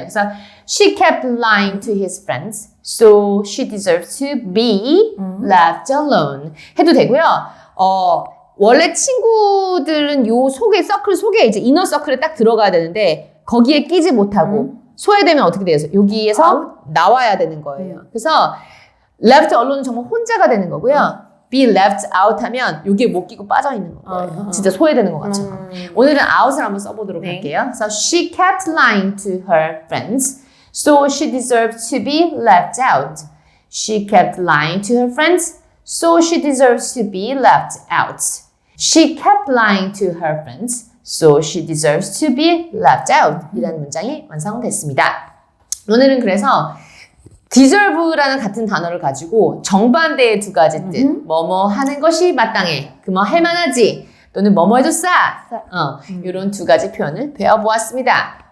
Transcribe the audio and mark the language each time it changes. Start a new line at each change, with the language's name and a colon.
Korean: 그래서
English: she kept lying to his friends, so she deserves to be left alone.
Korean: 해도 되고요. 원래 친구들은 요 서클 속에 이제 이너 서클에 딱 들어가야 되는데 거기에 끼지 못하고 소외되면 어떻게 돼요? 여기에서 나와야 되는 거예요. 그래서 left alone은 정말 혼자가 되는 거고요. be left out 하면 여기에 못 끼고 빠져 있는 거예요. 진짜 소외되는 것 같죠. 오늘은 out을 한번 써보도록 할게요.
English: So she kept lying to her friends, so she deserved to be left out. She kept lying to her friends, so she deserves to be left out. She kept lying to her friends, so she deserves to be left out.
Korean: 이라는 문장이 완성됐습니다. 오늘은 그래서 deserve라는 같은 단어를 가지고 정반대의 두 가지 뜻, 뭐뭐 하는 것이 마땅해, 그뭐 할 만하지, 또는 뭐뭐 해도 이런 두 가지 표현을 배워보았습니다.